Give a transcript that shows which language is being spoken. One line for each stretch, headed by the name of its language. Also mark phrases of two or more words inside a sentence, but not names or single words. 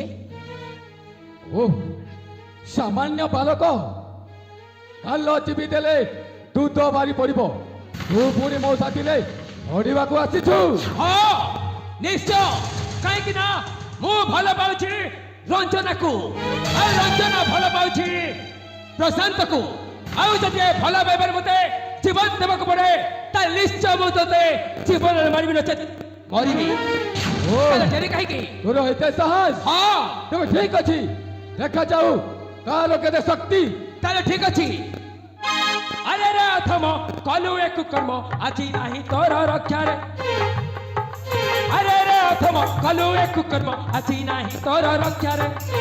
Odia: ଓ ସାମାନ୍ୟ ବାଳକ, କାଳ ଚିପି ଦେଲେ ଦୁଧ ବାଡ଼ି ପଡ଼ିବ। তু পুଣି ମୋ ସାଥିରେ ପଢିବାକୁ ଆସିଛୁ। ହଁ ନିଶ୍ଚୟ, କାହିଁକି ନା ମୁଁ ଭଲ ପାଉଛି ରଞ୍ଜନାକୁ, ଆଉ ରଞ୍ଜନା ଭଲ ପାଉଛି ପ୍ରଶାନ୍ତକୁ। ଆଉ ଯଦି ଏ ଭଲ ପାଇବାରେ ମତେ ଜୀବନ ଦେବାକୁ ପଡେ ତାହେଲେ ନିଶ୍ଚୟ ମୁଁ ତତେ ଜୀବନରେ ମାରିବି, ନଚେତ ମରିବି। ତାହେଲେ ଡେରି କାହିଁକି? ତୋର ଏତେ ସାହସ? ହଁ ତେବେ ଠିକ ଅଛି, ଦେଖାଯାଉ କାହାର କେତେ ଶକ୍ତି। ତାହେଲେ ଠିକ ଅଛି। ଆରେ ରେ ଅଥମ କଲୁ ଏକ କର୍ମ ଆଜି ନାହିଁ ତୋର ରକ୍ଷାରେ। ଆରେ ରେ ଅଥମ କଲୁ ଏକ କର୍ମ ଆଜି ନାହିଁ ତୋର ରକ୍ଷାରେ।